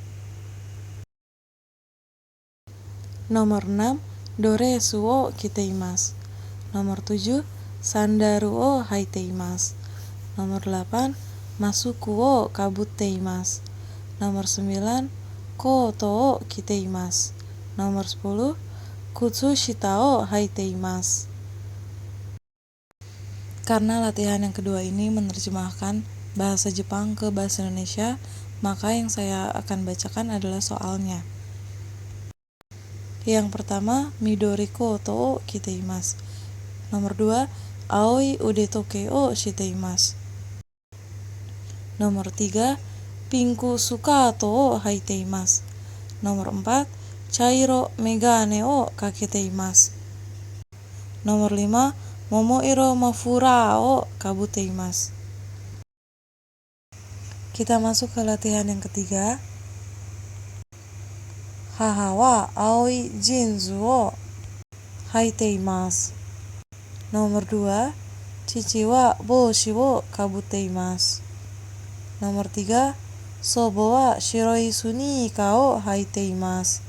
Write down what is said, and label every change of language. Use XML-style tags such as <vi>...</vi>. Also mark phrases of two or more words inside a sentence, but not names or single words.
<ja>Nomor 6、ドレスを着ています. Nomor 7、サンダルを履いています. Nomor 8、マスクをかぶっています. Nomor 9、コートを着ています. Nomor 10、靴下を履いています.</ja> <id>Karena latihan yang kedua ini menerjemahkan bahasa Jepang ke bahasa Indonesia, maka yang saya akan bacakan adalah soalnya. Yang pertama,</id> <ja>緑コートを着ています. Nomor 2、青い腕時計をしています. Nomor 3、ピンクスカートを履いています. Nomor 4、茶色眼鏡をかけています. Nomor 5、桃色マフラーをかぶっています.</ja> <id>Kita masuk ke latihan yang ketiga.</id> <ja>母は青いジーンズを履いています. Nomor 2、父は帽子をかぶっています. Nomor 3、祖母は白いスニーカーを履いています.</ja>